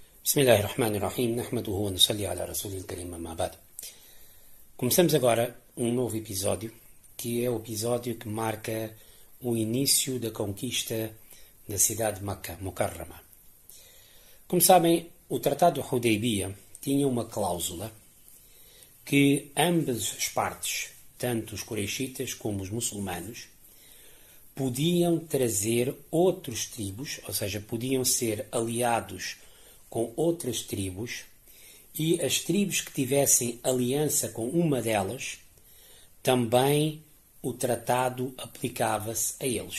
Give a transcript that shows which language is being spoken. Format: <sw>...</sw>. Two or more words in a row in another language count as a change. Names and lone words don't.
<ar>بسم الله الرحمن الرحيم، نحمده ونصلي على رسوله الكريم أما بعد.</ar> <pt>Começamos agora um novo episódio, que é o episódio que marca o início da conquista da cidade de Makkah, Mukarrama. Como sabem, o Tratado de Hudaybiyah tinha uma cláusula que ambas as partes, tanto os Quraishitas como os muçulmanos, podiam trazer outros tribos, ou seja, podiam ser aliados com outras tribos, e as tribos que tivessem aliança com uma delas, também o tratado aplicava-se a eles.</pt>